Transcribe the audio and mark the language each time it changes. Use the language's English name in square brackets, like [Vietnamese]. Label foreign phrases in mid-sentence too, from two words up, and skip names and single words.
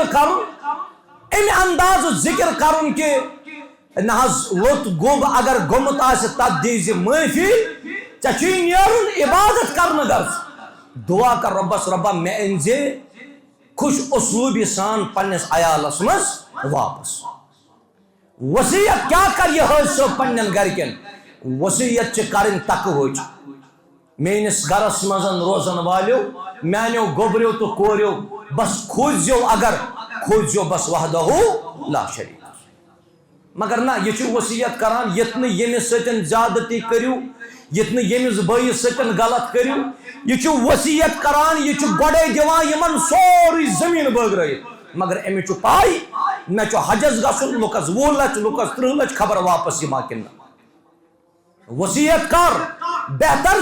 [Kashmiri] ذکر کرُن کہ نہ حظ لوٚت گوٚب اگر گوٚمُت آسہِ تتھ دیٖزِ معٲفی ژےٚ چھُے نیرُن عبادت کرنہٕ غرض دعا کر رۄبس رۄبا مےٚ أنزِ خوش اسلوٗبی سان پننِس عیالس منٛز واپس وصیت کیٛاہ کر یہِ حٲج صٲب پننٮ۪ن گرِکٮ۪ن وصیت چھِ کرٕنۍ تقوٕچ میٲنِس گرس منٛز روزن والیو میانیو گوٚبریو تہٕ کوریو بس کھوٗزیو اگر کھوٗزیو بس [Arabic] وحدہ لا شریٖک [Kashmiri] مگر نہ یہِ چھُ وصیت کران یتھ نہٕ ییٚمِس سۭتۍ زیادتی کٔرِو یتھ نہٕ ییٚمِس بٲیِس سۭتۍ غلط کٔرِو یہِ چھُ وصیت کران یہِ چھُ گۄڈے دِوان یِمن سورُے زٔمیٖن بٲگرٲیِتھ مگر أمِس چھُ پاے مےٚ چھُ حجس گژھُن لُکس 20 لچھ لُکس 30 لچھ خبر واپس یِما کِنہٕ نہ وصیت کر بہتر